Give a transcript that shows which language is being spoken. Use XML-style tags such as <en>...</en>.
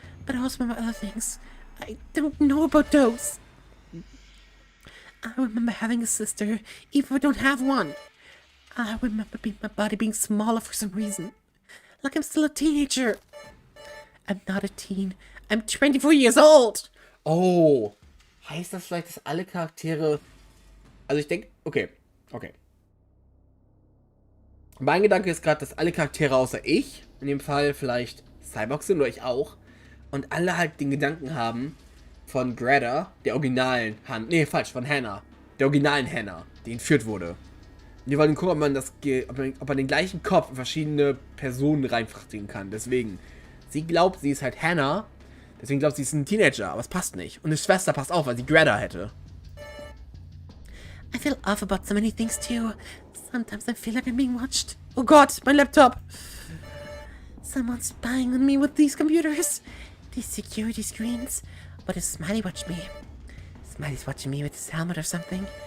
<en>But I also remember other things. I don't know about those. I remember having a sister, even if I don't have one. I remember my body being smaller for some reason. Like I'm still a teenager. I'm not a teen. I'm 24 years old. Oh.</en> <de>Heißt das vielleicht, dass alle Charaktere... Also ich denke... Okay. Mein Gedanke ist gerade, dass alle Charaktere außer ich, in dem Fall vielleicht Cyborgs sind, oder ich auch, und alle halt den Gedanken haben von Greta, der originalen von Hannah. Der originalen Hannah, die entführt wurde. Und die wollen gucken, ob man den gleichen Kopf in verschiedene Personen reinfrachten kann. Deswegen, sie glaubt, sie ist halt Hannah, deswegen glaubt sie ist ein Teenager, aber es passt nicht. Und die Schwester passt auch, weil sie Greta hätte.</de> <en>I feel off about so many things too. Sometimes I feel like I'm being watched. Oh God, my laptop! Someone's spying on me with these computers. These security screens. But if Smiley watched me? Smiley's watching me with his helmet or something.</en>